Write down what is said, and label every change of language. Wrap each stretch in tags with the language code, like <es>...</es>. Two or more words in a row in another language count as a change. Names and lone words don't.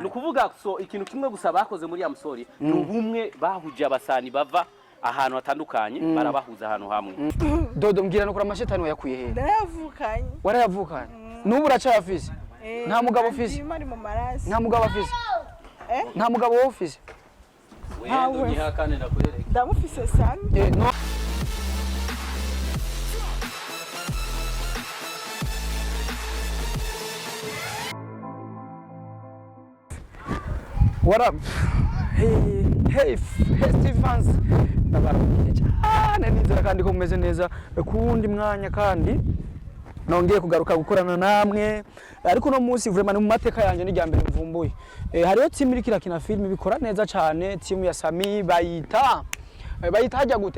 <rn>Nukuvuga so ikintu kimwe gusa bakoze muri Amsori n'ubumwe bahuje abasani bava ahantu hatandukanye barabahuza ahantu hamwe. Dodo mbwira no kuri amashetani wayakuye he? Ndayavukanye. Warayavukanye? Nubu uracafise? Nta mugabo ufise? Nta mugabo afise? Nta mugabo wo ufise? Wendo nyihakane nakwereke. Ndamufise sana.</rn> <en>No. What up? Hey Stevens.</en> <rn>Ndabarukiye cyane nizera kandi ko mumeze neza kundi mwanya kandi nongeye kugaruka gukorana namwe ariko no munsi vraiment mu mateka yanje ni ryambere mvumbuye. Hariyo team iri kirakina film bikora neza cyane, team ya Sami bayita hajya gute?</rn>